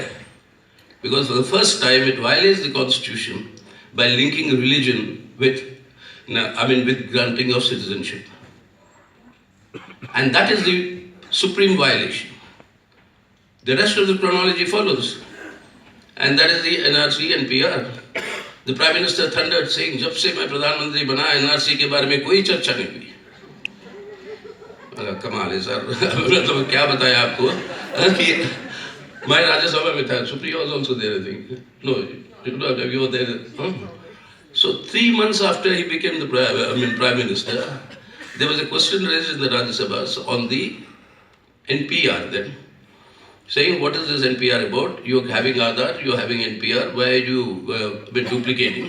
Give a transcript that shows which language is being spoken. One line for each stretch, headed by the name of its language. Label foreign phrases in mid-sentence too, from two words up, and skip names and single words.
English: Because for the first time it violates the Constitution by linking religion with granting of citizenship. And that is the supreme violation. The rest of the chronology follows. And that is the NRC and PR. The Prime Minister thundered saying,
Hindi: "जब से मैं प्रधान मंत्री बना, NRC के बारे में कोई चर्चा नहीं हुई." कमाल है सर मतलब क्या बताया आपको My Rajya Sabha में था,
English: Supriya was also there, I think. No, you were there. Huh? So 3 months after he became the Prime Minister, there was a question raised in the Rajya Sabha on the NPR then, saying, what is this NPR about? You're having Aadhaar, you're having NPR, why are you duplicating?